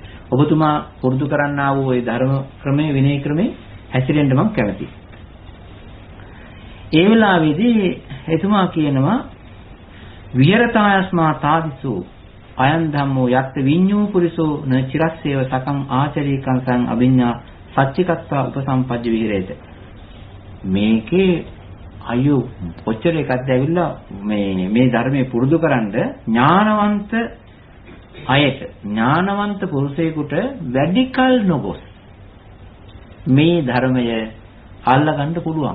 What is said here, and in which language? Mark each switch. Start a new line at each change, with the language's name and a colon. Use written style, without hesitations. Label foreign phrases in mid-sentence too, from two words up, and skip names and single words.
Sinhala: ඔබතුමා පුරුදු කරන්නා වූ ඒ ධර්ම ක්‍රමයේ විනය ක්‍රමයේ හැසිරෙන්න මම කැමතියි. ඒ වෙලාවේදී එතුමා කියනවා
Pali: විහෙරතායස්මා තාදිසු අයන් ධම්මෝ යත් විඤ්ඤූ පුරිසෝ න චිරස්සේව සකං ආචරීකං සං අභිඤ්ඤා සච්චිකත්වා උපසම්පජ්ජ විහෙරේත.
Sinhala: මේකේ අයෝ කොච්චර එකක්ද ඇවිල්ලා මේ ධර්මයේ පුරුදු කරන්ඩ ඥානවන්ත අයට ඥානවන්ත පුරුෂයෙකුට වැඩිකල් නොගොස් මේ ධර්මය අල්ලගන්න පුළුවන්.